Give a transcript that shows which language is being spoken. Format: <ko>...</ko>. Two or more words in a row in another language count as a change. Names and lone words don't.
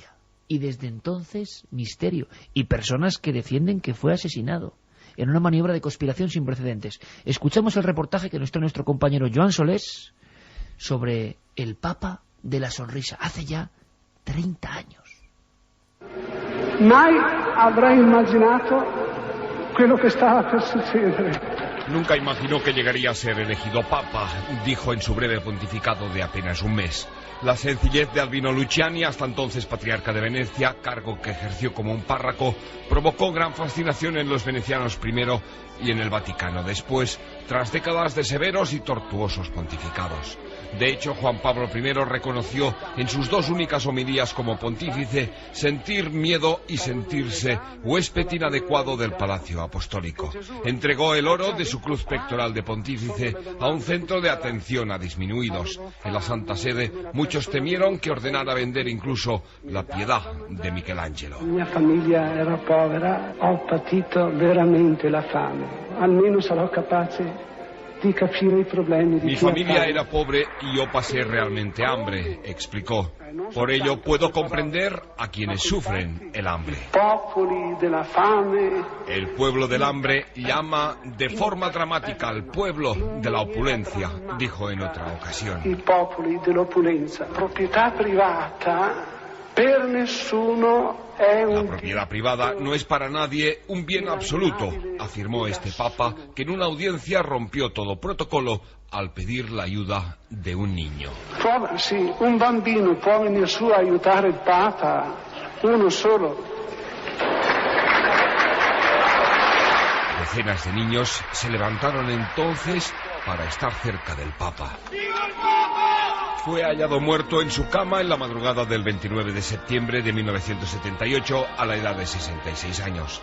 <es>Y desde entonces, misterio. Y personas que defienden que fue asesinado en una maniobra de conspiración sin precedentes. Escuchamos el reportaje que nos trae nuestro compañero Joan Solés sobre el Papa de la Sonrisa, hace ya 30 años.</es> <it>Mai avrei immaginato quello che stava per succedere.</it> <es>Nunca imaginó que llegaría a ser elegido papa, dijo en su breve pontificado de apenas un mes. La sencillez de Albino Luciani, hasta entonces patriarca de Venecia, cargo que ejerció como un párroco, provocó gran fascinación en los venecianos primero y en el Vaticano después, tras décadas de severos y tortuosos pontificados. De hecho, Juan Pablo I reconoció en sus 2 únicas homilías como pontífice sentir miedo y sentirse huésped inadecuado del Palacio Apostólico. Entregó el oro de su cruz pectoral de pontífice a un centro de atención a disminuidos. En la Santa Sede, muchos temieron que ordenara vender incluso la piedad de Michelangelo.</es> <it>Mia famiglia era povera, ho patito veramente la fame. Almeno sarò capace di capire i problemi di</it> <es>Mi familia era pobre y yo pasé realmente hambre, explicó. Por ello puedo comprender a quienes sufren el hambre. El pueblo del hambre llama de forma dramática al pueblo de la opulencia, dijo en otra ocasión.</es> <it>I popoli dell'opulenza, proprietà privata per nessuno.</it> <es>La propiedad privada no es para nadie un bien absoluto, afirmò este papa, que en una audiencia rompió todo protocolo al pedir la ayuda de un niño.</es> <it>Sì, un bambino può venire su a aiutare il papa, uno solo.</it> <es>Decenas de niños se levantaron entonces para estar cerca del papa. Fue hallado muerto en su cama en la madrugada del 29 de septiembre de 1978 a la edad de 66 años.</es>